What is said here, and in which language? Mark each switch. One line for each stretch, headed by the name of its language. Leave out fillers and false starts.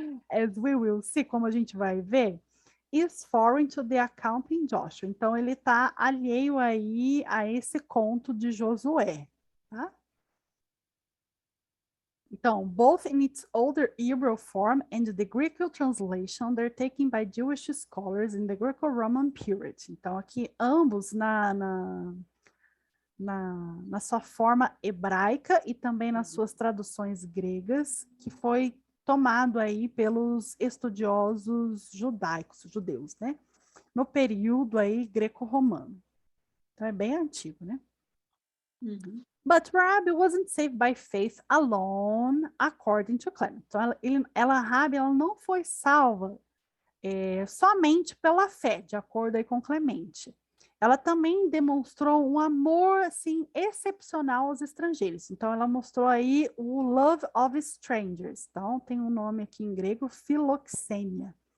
English: As we will see,
Portuguese: como a gente vai ver,
English: is foreign to the account in Joshua.
Portuguese: Então, ele está alheio aí a esse conto de Josué, tá?
English: Então, both in its older Hebrew form and the Greek translation, they're taken by Jewish scholars in the Greco-Roman period.
Portuguese: Então, aqui, ambos na sua forma hebraica e também nas suas traduções gregas, que foi tomado aí pelos estudiosos judeus, né? No período aí greco-romano. Então, é bem antigo, né? Uhum.
English: But Rabi wasn't saved by faith alone, according to Clement.
Portuguese: Então, Rabi ela não foi salva somente pela fé, de acordo aí com Clemente. Ela também demonstrou um amor, assim, excepcional aos estrangeiros. Então, ela mostrou aí o
English: love of strangers.
Portuguese: Então, tem um nome aqui em grego, filoxenia.